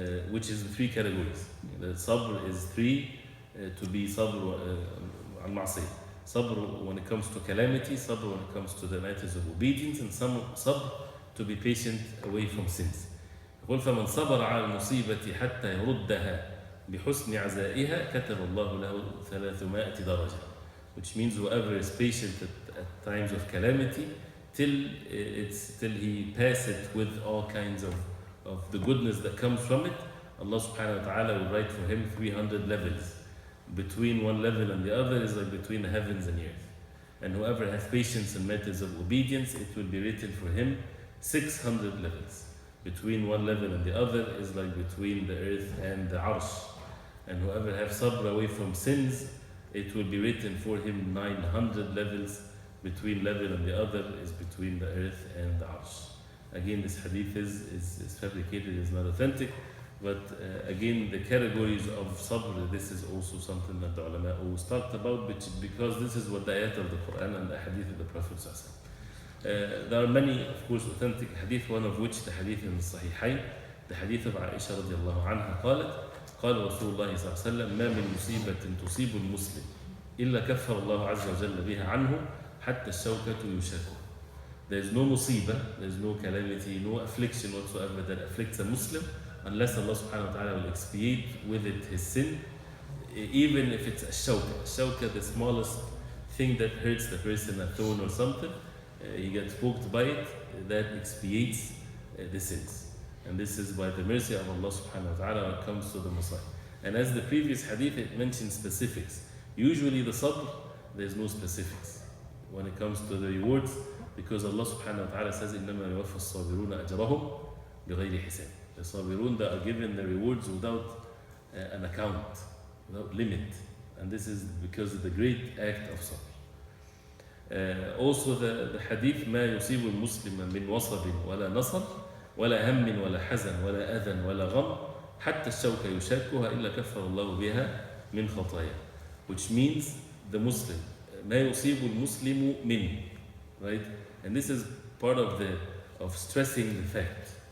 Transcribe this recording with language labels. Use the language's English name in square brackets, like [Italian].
[English] Which is the three categories. The sabr is three, to be sabr al-ma'siyah. Sabr when it comes to calamity, sabr when it comes to the matters of obedience, and sabr to be patient away from sins. [Arabic] يقول فمن صبر على المصيبة حتى يردها بحسن عزائها كتب الله له 300 درجة. [English] Which means whoever is patient at times of calamity till he passes it with all kinds of the goodness that comes from it, Allah subhanahu wa ta'ala will write for him 300 levels. Between one level and the other is like between the heavens and the earth. And whoever has patience in matters of obedience, it will be written for him 600 levels. Between one level and the other is like between the earth and the arsh. And whoever has sabr away from sins, it will be written for him 900 levels. Between level and the other is between the earth and the arsh. Again, this hadith is fabricated, is not authentic, But again, the categories of sabr, this is also something that the ulama always talked about, because this is what the ayat of the Quran and the hadith of the Prophet ﷺ. There are many, of course, authentic hadith, one of which the hadith in the Sahihain, the hadith of Aisha radiallahu anha [Arabic] قالت قال رسول الله صلى الله عليه وسلم ما من مصيبة تصيب المسلم إلا كفر الله عز وجل بها عنه حتى الشوكة يشاكه. [English] There is no musibah, there is no calamity, no affliction whatsoever that afflicts a Muslim unless Allah subhanahu wa ta'ala will expiate with it his sin, even if it's a shawka. Shawka, the smallest thing that hurts the person, a thorn or something, he gets poked by it, that expiates the sins. And this is by the mercy of Allah subhanahu wa ta'ala when it comes to the Messiah. And as the previous hadith, it mentions specifics. Usually the sabr, there's no specifics when it comes to the rewards, because Allah subhanahu wa ta'ala says, [Arabic] إِنَّمَا يُوَفَّى الصَّابِرُونَ أَجْرَهُمْ بِغَيْرِ حِسَابٍ. [English] The sabirun that are given the rewards without an account, without limit. And this is because of the great act of sabr. Also the hadith, [Arabic] ما يصيب المسلم من وصب ولا نصب ولا هم ولا حزن ولا أذى ولا غم حتى الشوكة يشاكها إلا كفر الله بها من خطايا. [English] Which means the Muslim, [Arabic] ما يصيب المسلم من, [English] right? And this is part of stressing the fact.